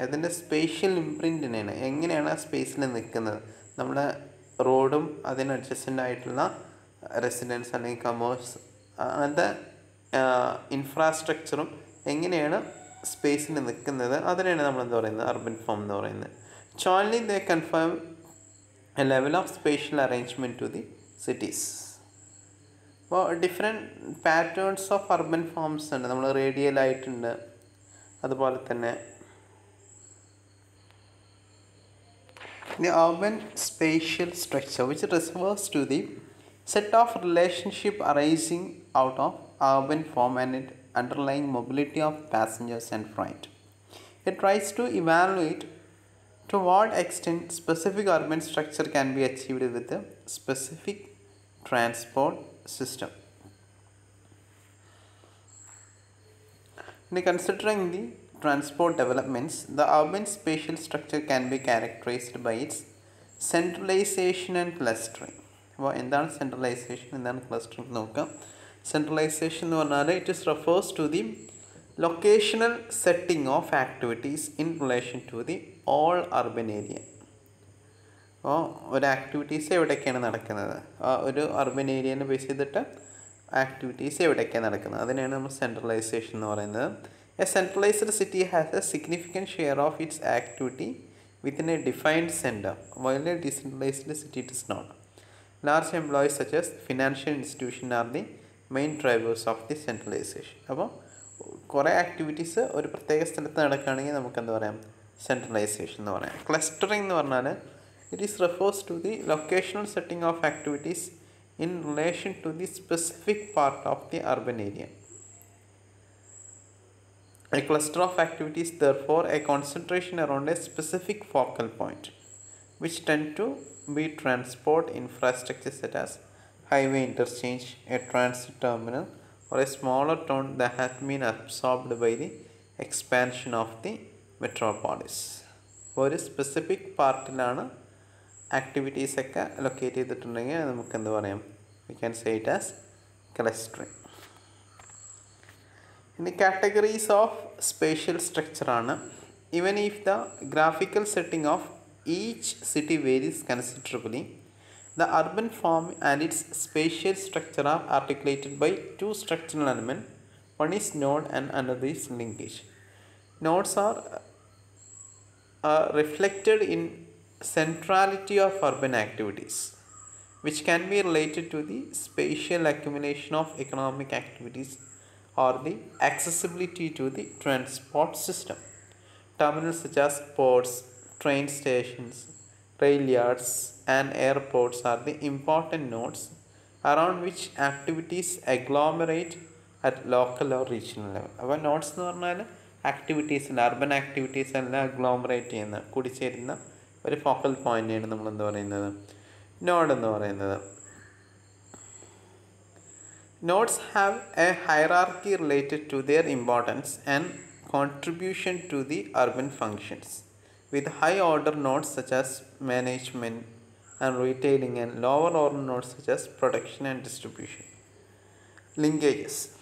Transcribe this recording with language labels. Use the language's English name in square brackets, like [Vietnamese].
[Malayalam] അതിൻ്റെ സ്പേഷ്യൽ ഇംപ്രിൻറ്റിനെയാണ്, എങ്ങനെയാണ് ആ സ്പേസിൽ നിൽക്കുന്നത്, നമ്മുടെ റോഡും അതിന് അഡ്ജസൻ്റ് ആയിട്ടുള്ള റെസിഡൻസ് അല്ലെങ്കിൽ കമേഴ്സ്, അങ്ങനത്തെ ഇൻഫ്രാസ്ട്രക്ചറും എങ്ങനെയാണ് സ്പേസിൽ നിൽക്കുന്നത്, അതിനെയാണ് നമ്മൾ എന്താ പറയുന്നത്, അർബൻ ഫോം എന്ന് പറയുന്നത്. [English] Jointly they confirm a level of spatial arrangement to the cities. [Malayalam] അപ്പോൾ different patterns of urban forms ഉണ്ട്. നമ്മൾ റേഡിയലായിട്ടുണ്ട്, അതുപോലെ തന്നെ [English] the urban spatial structure which refers to the set of relationship arising out of urban form and its underlying mobility of passengers and freight. It tries to evaluate to what extent specific urban structure can be achieved with a specific transport system. In considering the transport developments, the urban spatial structure can be characterized by its centralization and clustering. [Malayalam] അപ്പോൾ എന്താണ് centralisation, എന്താണ് clustering നോക്കാം. Centralisation എന്ന് പറഞ്ഞാൽ [English] It is refers to the locational setting of activities in relation to the all urban area. [Malayalam] അപ്പോൾ ഒരു activities എവിടെയൊക്കെയാണ് നടക്കുന്നത്, ഒരു അർബൻ ഏരിയനെ ബേസ് ചെയ്തിട്ട് ആക്ടിവിറ്റീസ് എവിടെയൊക്കെയാണ് നടക്കുന്നത്, അതിനെയാണ് നമ്മൾ സെൻട്രലൈസേഷൻ എന്ന് പറയുന്നത്. [English] A centralized city has a significant share of its activity within a defined center, while a decentralized city does not. Large employees such as financial institutions are the main drivers of the centralization. [Malayalam] അപ്പോൾ കുറേ activities ഒരു പ്രത്യേക സ്ഥലത്ത് നടക്കുകയാണെങ്കിൽ നമുക്ക് എന്താ പറയാം, centralisation എന്ന് പറയാം. ക്ലസ്റ്ററിംഗ് എന്ന് പറഞ്ഞാൽ [English] It is refers to the locational setting of activities in relation to the specific part of the urban area. A cluster of activities, therefore, a concentration around a specific focal point, which tend to be transport infrastructure such as highway interchange, a transit terminal, or a smaller town that has been absorbed by the expansion of the metropolis. [Malayalam] ഒരു specific പാർട്ടിലാണ് ആക്ടിവിറ്റീസൊക്കെ locate ചെയ്തിട്ടുണ്ടെങ്കിൽ നമുക്ക് എന്ത് പറയാം, [English] We can say it as clustering. In the categories of spatial structure ആണ്, even if the graphical setting of each city varies considerably, the urban form and its spatial structure are articulated by two structural elements. One is node and another is linkage. Nodes are reflected in centrality of urban activities, which can be related to the spatial accumulation of economic activities or the accessibility to the transport system. Terminals such as ports, train stations, rail yards and airports are the important nodes around which activities agglomerate at local or regional level. [Malayalam] അപ്പോൾ notes എന്ന് പറഞ്ഞാൽ ആക്ടിവിറ്റീസിൽ urban activities എല്ലാം അഗ്ലോമറേറ്റ് ചെയ്യുന്ന കൂടിച്ചേരുന്ന ഒരു focal പോയിൻ്റാണ് നമ്മൾ എന്താ പറയുന്നത്, നോഡ് എന്ന് പറയുന്നത്. [English] Nodes have a hierarchy related to their importance and contribution to the urban functions, with high order nodes such as management and retailing and lower order nodes such as production and distribution. Linkages.